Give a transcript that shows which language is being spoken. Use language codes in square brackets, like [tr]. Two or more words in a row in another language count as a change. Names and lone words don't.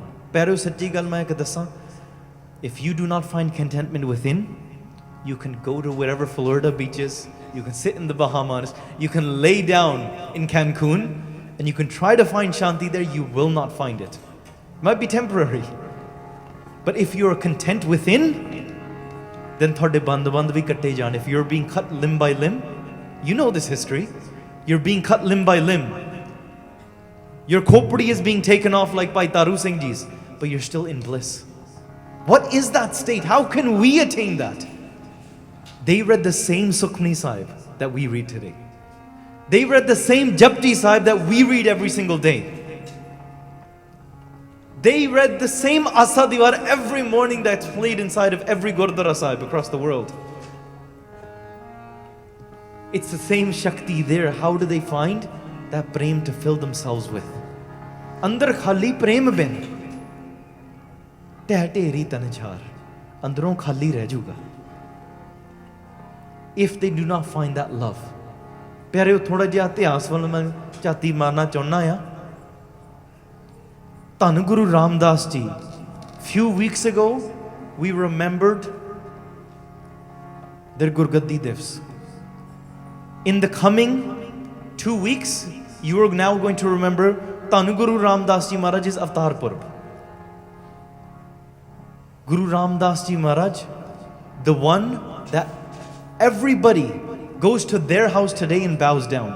[pa] ਪਰ ਸੱਚੀ ਗੱਲ ਮੈਂ ਇੱਕ ਦੱਸਾਂ, [en] if you do not find contentment within, you can go to wherever Florida beaches, you can sit in the Bahamas, you can lay down in Cancun, and you can try to find shanti there, you will not find it. It might be temporary. But if you are content within, then [pa] ਥੋੜੇ ਬੰਦ ਵੀ ਕੱਟੇ ਜਾਣ. [en] If you're being cut limb by limb, you know this history. You're being cut limb by limb. Your khopri is being taken off like Bhai Taru Singh Ji's, but you're still in bliss. What is that state? How can we attain that? They read the same Sukhmani Sahib that we read today. They read the same Japji Sahib that we read every single day. They read the same Asa Diwar every morning that's played inside of every Gurdwara Sahib across the world. It's the same Shakti there. How do they find that Prem to fill themselves with? [pa] ਅੰਦਰ ਖਾਲੀ ਪ੍ਰੇਮ ਬਿਨ, ਤੇਰੀ ਤਨਝਾੜ, ਅੰਦਰੋਂ ਖਾਲੀ ਰਹਿ ਜੂਗਾ. [en] If they do not find that love. [pa] ਪਿਆਰਿਓ, ਥੋੜਾ ਜਿਹਾ ਇਤਿਹਾਸ ਵੱਲ ਮੈਂ ਝਾਤੀ ਮਾਰਨਾ ਚਾਹੁੰਨਾ ਆਂ. [en] Dhan Guru Ramdas Ji. Few weeks ago, we remembered their Gurgaddi Divs. In the coming 2 weeks, you are now going to remember Dhan Guru Ramdas Ji Maharaj's Avatar Purb. Guru Ramdas Ji Maharaj, the one that everybody goes to their house today and bows down.